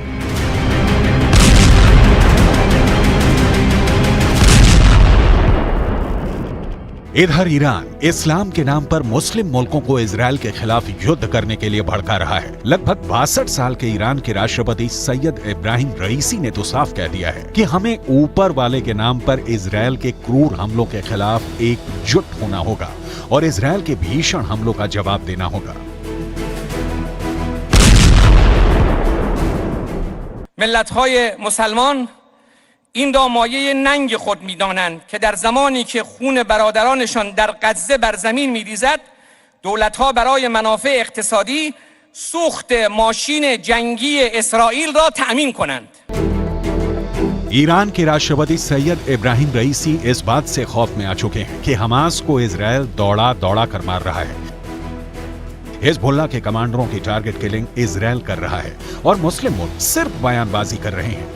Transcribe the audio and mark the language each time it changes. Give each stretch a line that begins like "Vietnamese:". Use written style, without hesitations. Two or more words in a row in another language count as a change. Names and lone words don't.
Hindi: इधर ईरान इस्लाम के नाम पर मुस्लिम मुल्कों को इजरायल के खिलाफ युद्ध करने के लिए भड़का रहा है। लगभग 62 साल के ईरान के राष्ट्रपति सैयद इब्राहिम रईसी ने तो साफ कह दिया है कि हमें ऊपर वाले के नाम पर इजरायल के क्रूर हमलों के खिलाफ एकजुट होना होगा और इजरायल के भीषण हमलों का जवाब देना होगा।
Persian: ملت‌های مسلمان این را مایه ننگ خود می‌دانند که در زمانی که خون برادرانشان در غزه بر زمین می‌ریزد دولت‌ها برای منافع اقتصادی سوخت ماشین جنگی اسرائیل را تأمین کنند.
Hindi: ईरान के राष्ट्रपति सैयद इब्राहिम रईसी इस बात से खौफ में आ चुके हैं कि हमास को इजरायल दौड़ा दौड़ा कर मार रहा है। हिजबुल्लाह के कमांडरों की
English: target killing
Hindi: इजरायल कर रहा है और मुस्लिम मुल्क सिर्फ बयानबाजी कर रहे हैं।